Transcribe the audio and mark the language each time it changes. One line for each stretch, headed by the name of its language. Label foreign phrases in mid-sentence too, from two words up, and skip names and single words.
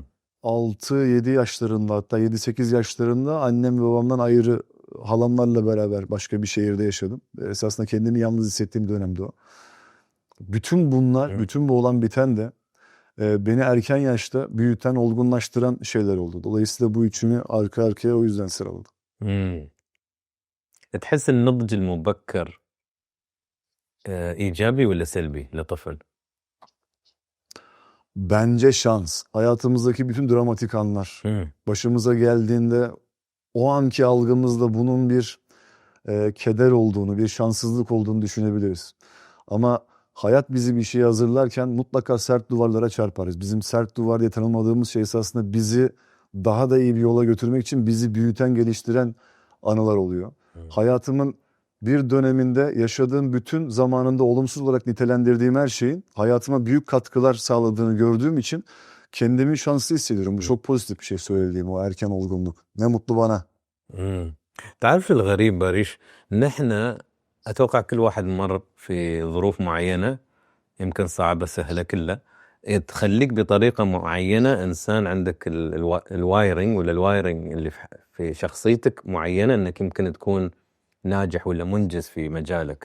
Turkish: 6-7 yaşlarında, hatta 7-8 yaşlarında annem ve babamdan ayrı, halamlarla beraber başka bir şehirde yaşadım. Esasında kendimi yalnız hissettiğim dönemde o. Bütün bunlar, Hı. bütün bu olan biten de beni erken yaşta büyüten, olgunlaştıran şeyler oldu. Dolayısıyla bu üçünü arka arkaya o yüzden sıraladım.
Arabic: تحس النضج المبكر ايجابي ولا سلبي لطفل؟
Turkish: Bence şans. Hayatımızdaki bütün dramatik anlar başımıza geldiğinde o anki algımızda bunun bir keder olduğunu, bir şanssızlık olduğunu düşünebiliriz. Ama hayat bizi bir şeye hazırlarken mutlaka sert duvarlara çarparız. Bizim sert duvar diye tanımladığımız şey esasında bizi daha da iyi bir yola götürmek için bizi büyüten, geliştiren anılar oluyor. Hayatımın bir döneminde yaşadığım bütün zamanında olumsuz olarak nitelendirdiğim her şeyin hayatıma büyük katkılar sağladığını gördüğüm için kendimi şanslı hissediyorum. Bu çok pozitif bir şey söylediğim, o erken olgunluk. Ne mutlu bana.
Arabic: تعرف شو الغريب باريش؟ نحن اتوقع كل واحد مر في ظروف معينة، يمكن صعبة سهلة كلها، تخليك بطريقة معينة انسان عندك الوايرنج ولا الوايرنج اللي في شخصيتك معينة انك يمكن تكون ناجح ولا منجز في مجالك.